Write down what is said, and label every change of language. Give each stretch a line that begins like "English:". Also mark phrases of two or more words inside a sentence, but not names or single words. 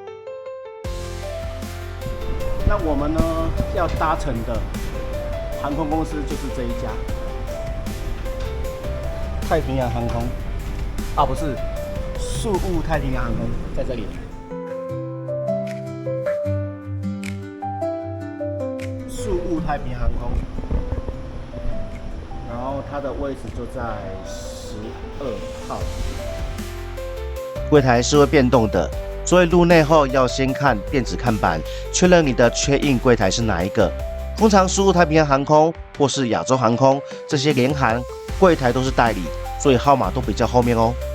Chinese: 那我們呢要搭乘的航空公司就是這一家，太平洋航空不是，宿霧太平洋航空在這裡。宿霧太平洋航空，然後它的位置就在12 號。櫃台是會變動的，所以入內後要先看電子看板，確認你的check-in櫃台是哪一個。通常宿霧太平洋航空或是亞洲航空這些聯航櫃台都是代理，所以號碼都比較後面哦。